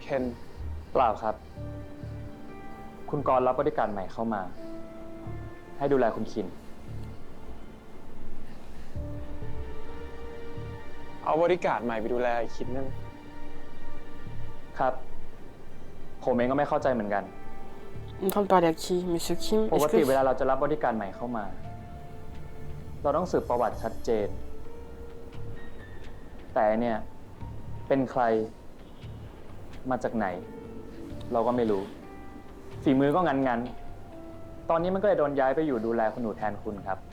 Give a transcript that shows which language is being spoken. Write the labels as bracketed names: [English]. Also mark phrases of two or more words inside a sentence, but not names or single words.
[Thai] เปล่าครับ คุณกรณ์รับบริการใหม่เข้ามา ให้ดูแลคุณคิม เอาบริการใหม่ไปดูแลไอ้คิมนั่น ครับ ผมเองก็ไม่เข้าใจเหมือนกัน [French] En train de parler à qui? Monsieur Kim? [Thai] ปก [French] Est-ce [Thai] ติ [French] que... [Thai] เวลาเราจะรับบริการใหม่เข้ามา เราต้องสืบประวัติชัดเจน แต่เนี่ย เป็นใคร มาจากไหน เราก็ไม่รู้ ฝีมือก็งันๆ ตอนนี้มันก็เลยโดนย้ายไปอยู่ดูแลคุณหนูแทนคุณครับ